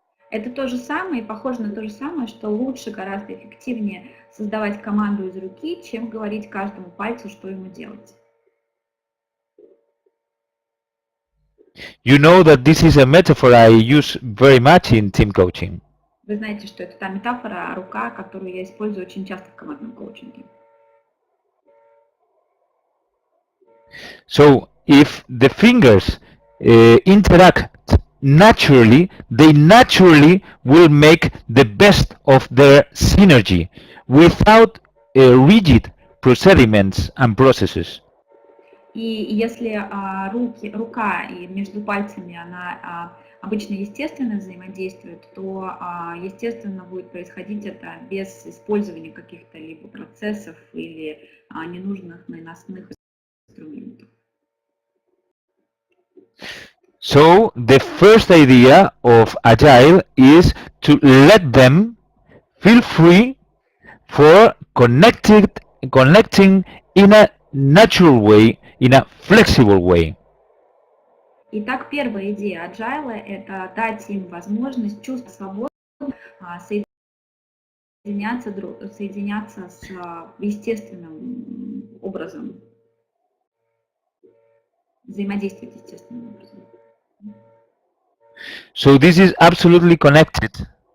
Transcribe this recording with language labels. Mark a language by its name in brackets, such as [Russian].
[Russian] Это то же самое, и похоже на то же самое, что лучше, гораздо эффективнее создавать команду из руки, чем говорить каждому пальцу, что ему делать. [English] You know that this is a metaphor I use very much in team coaching. [Russian] Вы знаете, что это та метафора рука, которую я использую очень часто в командном коучинге. [English] So if the fingers interact naturally, they naturally will make the best of their synergy without rigid procediments and processes. [Russian] И если рука и между пальцами, она обычно естественно взаимодействует, то, естественно, будет происходить это без использования каких-то либо процессов или ненужных наносных инструментов. [English] So the first idea of AGILE is to let them feel free for connecting in a natural way, in a flexible way. [Russian] Итак, первая идея AGILE – это дать им возможность чувствовать свободу, соединяться с естественным образом, взаимодействовать естественным образом. [English] So this is absolutely connected.